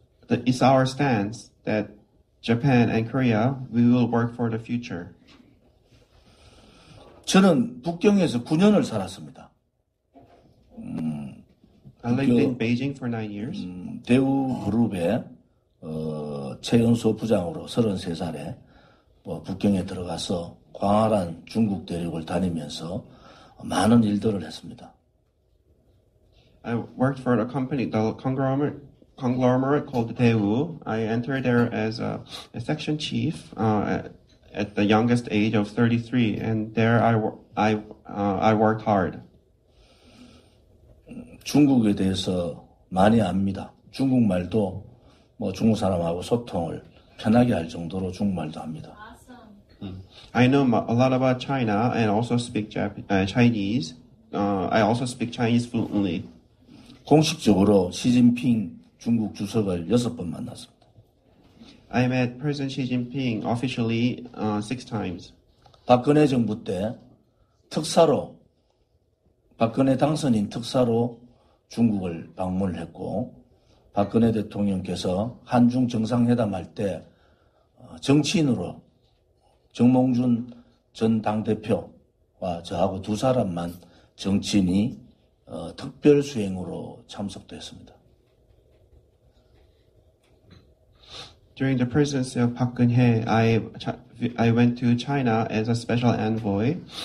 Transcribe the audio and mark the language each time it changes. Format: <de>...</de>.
<en>It's our stance that Japan and Korea, we will work for the future.</en> <ko>저는 북경에서 9년을 살았습니다.</ko> <en>I lived in Beijing for 9 years.</en> <ko>대우그룹의 최연소 부장으로 33살에 북경에 들어가서 광활한 중국 대륙을 다니면서 많은 일들을 했습니다.</ko> <en>I worked for the conglomerate called Daewoo. I entered there as a section chief at the youngest age of 33, and there I worked hard.</en> <ko>중국에 대해서 많이 압니다. 중국말도 중국 사람하고 소통을 편하게 할 정도로 중국말도 합니다.</ko> <en>I know a lot about China and also speak Chinese. I also speak Chinese fluently.</en> <ko>공식적으로 시진핑 중국 주석을 6번 만났습니다.</ko> <en>I met President Xi Jinping officially 6 times.</en> <ko>박근혜 정부 때 박근혜 당선인 특사로 중국을 방문을 했고 박근혜 대통령께서 한중 정상회담 할 때 정치인으로 정몽준 전 당대표와 저하고 두 사람만 정치인이 특별 수행으로 참석도 했습니다.</ko> <en>During the presidency of Park Geun-hye, I went to China as a special envoy.</en>